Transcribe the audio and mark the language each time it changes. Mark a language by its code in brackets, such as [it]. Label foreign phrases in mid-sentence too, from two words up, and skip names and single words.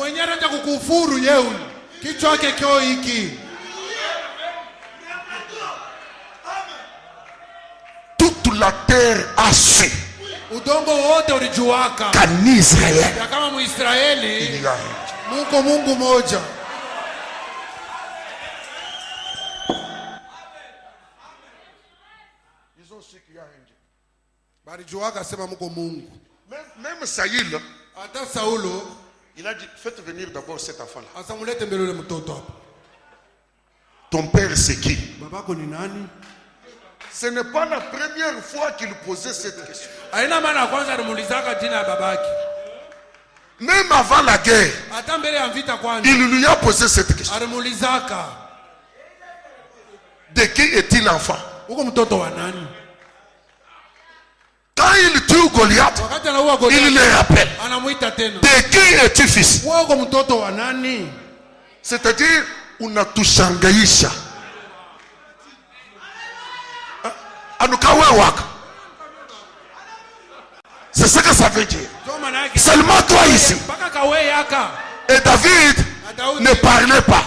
[fr] Toute la terre a su qu'en Israël il y a [sw] Mungu moja. [fr] Ils ont su qu'il y a un Dieu. [sw] Balijuaka sema muko Mungu. [fr] Même Saïl, [sw] Ata Saulo, [fr] il a dit faites venir d'abord cet enfant-là. [sw] asamulete mbele ule mtoto hapa. [fr] Ton père c'est qui? [sw] Babako ni nani? [fr] Ce n'est pas la première fois qu'il posait cette question. [sw] Aina maana kwanza alimuulizaka jina ya babake. [fr] Même avant la guerre, [sw] Ata mbele ya vita kwanza. [fr] il lui a posé cette question. [sw] Alimuulizaka. [fr] De qui est-il enfant? [sw] Uko mtoto wa nani? [fr] Quand il tue Goliath, [sw] Wakati anaua Goliathi, [fr] il le rappelle. [sw] anamuita tena. [fr] De qui es-tu fils? [sw] Wewe uko mtoto wa nani? [fr] C'est-à-dire, [sw] unatushangaisha. Anukawe waka. [fr] C'est ce que ça veut dire. Seulement toi ici. Et David ne parlait pas.